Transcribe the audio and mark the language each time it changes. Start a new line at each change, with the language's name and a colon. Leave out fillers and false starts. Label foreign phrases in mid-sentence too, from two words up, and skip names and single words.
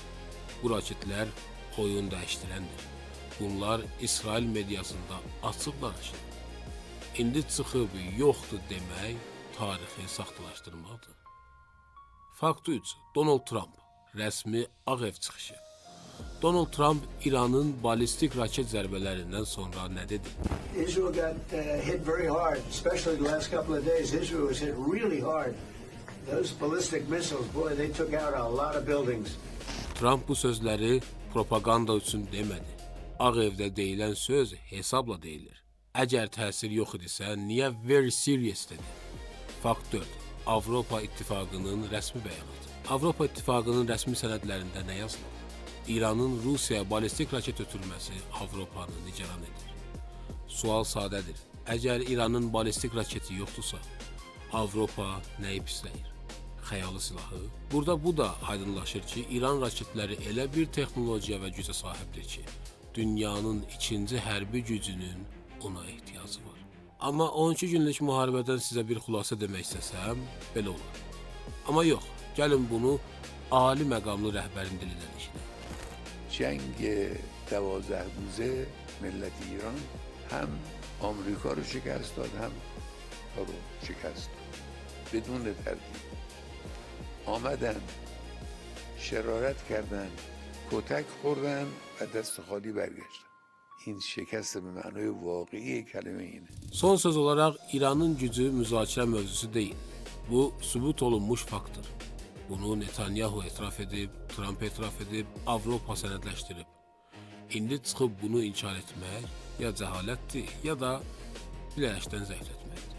Azerbaijani: Bu raketlər oyun dəyişdirəndir. Bunlar İsrail mediasında açıq danışır. İndi çıxıb yoxdur demək tarixi saxtalaşdırmaqdır. Fakt 3. Donald Trump rəsmi Ağ Ev çıxışı. Donald Trump İranın balistik raket zərbələrindən sonra nə dedi?
English: Israel got hit very hard, especially the last couple of days. Israel was hit really hard. Those ballistic missiles, boy, they took out a lot of buildings.
Azerbaijani: Trump bu sözləri propaganda üçün demədi. Ağ Evdə deyilən söz hesabla deyilir. Əgər təsir yox idisə, niyə
English: very serious
Azerbaijani: dedi? Fakt 4. Avropa İttifaqının rəsmi bəyanatı. Avropa İttifaqının rəsmi sənədlərində nə yazılır? İranın Rusiyaya balistik raket ötürməsi Avropanı nigaran edir. Sual sadədir. Əgər İranın balistik raketi yoxdursa, Avropa nəyi pisləyir? Xəyalı silahı. Burada bu da aydınlaşır ki, İran raketləri elə bir texnologiya və gücə sahibdir ki, dünyanın ikinci hərbi gücünün ona ehtiyacı var. Amma 12 günlük müharibədən sizə bir xülasə demək istəsəm, belə olur. Amma yox, gəlin bunu ali məqamlı rəhbərin dilindən eşidək.
Persian: جنگ 12 روزه ملت ایران هم آمریکا رو شکست داد هم تا رو شکست داد بدون تردید آمدن شرارت کردن کتک خوردن و دست خالی برگشتن این şikəst به معنای واقعی کلمه اینه.
Azerbaijani: Son söz olaraq İranın gücü müzakirə mövzusu deyil. Bu sübut olunmuş faktdır. Bunu Netanyahu etiraf edib, Trump etiraf edib, Avropa sənədləşdirib. İndi çıxıb bunu inkar etmək ya cəhalətdir, ya da bilərəkdən zəif etməkdir.